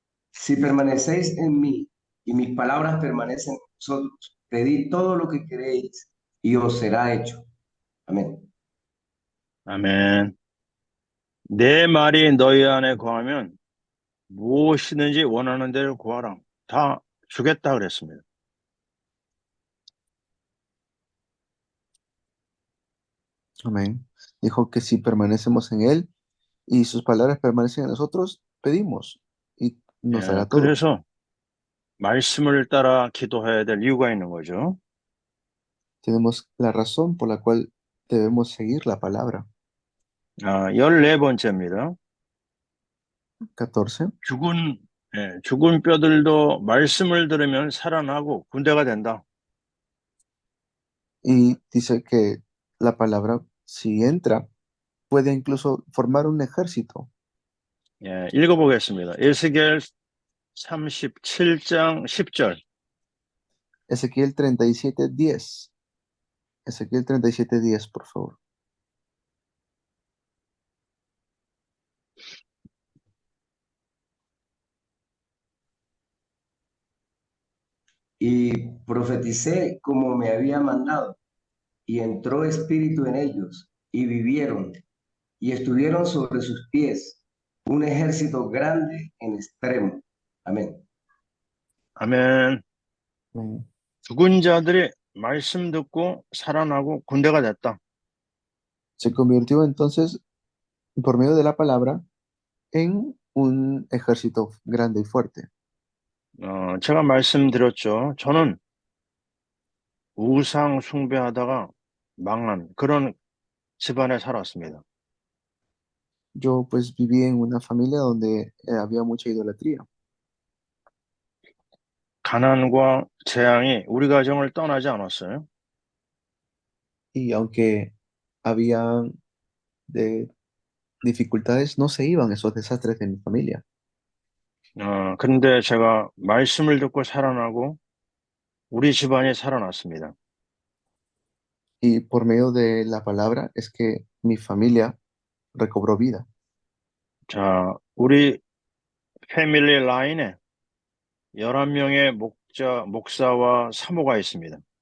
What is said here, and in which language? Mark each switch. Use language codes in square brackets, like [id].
[es] Si permanecéis en mí y mis palabras permanecen en vosotros, pedid todo lo que queréis y os será hecho. Amén. [ko] 아멘. 내 말이 너희 안에 거하면 무엇이든지 원하는 대로 구하라. 다 주겠다 그랬습니다. [es] Amén. Dijo que si permanecemos en Él y sus palabras permanecen en nosotros, pedimos y nos [ko] 예, [es] dará todo. [ko] 그래서 말씀을 따라 기도해야 될 이유가 있는 거죠. [es] Tenemos la razón por la cual debemos seguir la palabra. [ko] 14번째입니다. [es] 14. [ko] 죽은 뼈들도 말씀을 들으면 살아나고 군대가 된다. [es] Y dice que la palabra, si entra, puede incluso formar un ejército. [ko] 예, 읽어보겠습니다. 에스겔 37장 10절. [es] Ezequiel 37:10. Ezequiel 37:10, por favor. Y profeticé como me había mandado, y entró espíritu en ellos, y vivieron, y estuvieron sobre sus pies, un ejército grande en extremo. Amén. [ko] 아멘. [es] Amén. [ko] 죽은 자들이 말씀 듣고 살아나고 군대가 됐다. [es] Se convirtió entonces, por medio de la palabra, en un ejército grande y fuerte. [ko] 제가 말씀드렸죠. 저는 우상 숭배하다가 망한 그런 집안에 살았습니다. [es] Yo pues viví en una familia donde había mucha idolatría. [ko] 가난과 재앙이 우리 가정을 떠나지 않았어요. [es] Y aunque había de dificultades, no se iban esos desastres de mi familia. [ko] 근데 제가 말씀을 듣고 살아나고 우리 집안이 살아났습니다. [es] Y por medio de la palabra es que mi familia recobró vida. [ko] 자, 우리 패밀리 라인에 11명의 목사와 사모가 있습니다.